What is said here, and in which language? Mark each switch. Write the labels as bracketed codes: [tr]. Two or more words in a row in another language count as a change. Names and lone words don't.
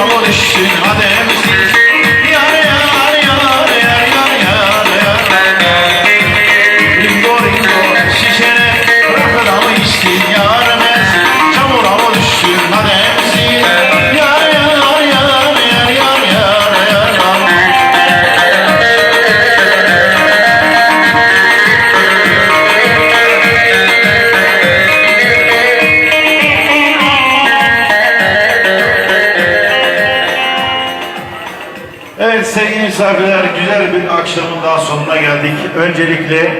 [tr] düştün hademsiz. Yar yar yar yar yar yar yar. Ringo ringo şişene rakıda mı içtin yarımız? Çamura mı düştün hademsiz. Yar yar yar yar yar yar yar. Evet sevgili misafirler, güzel bir akşamın daha sonuna geldik.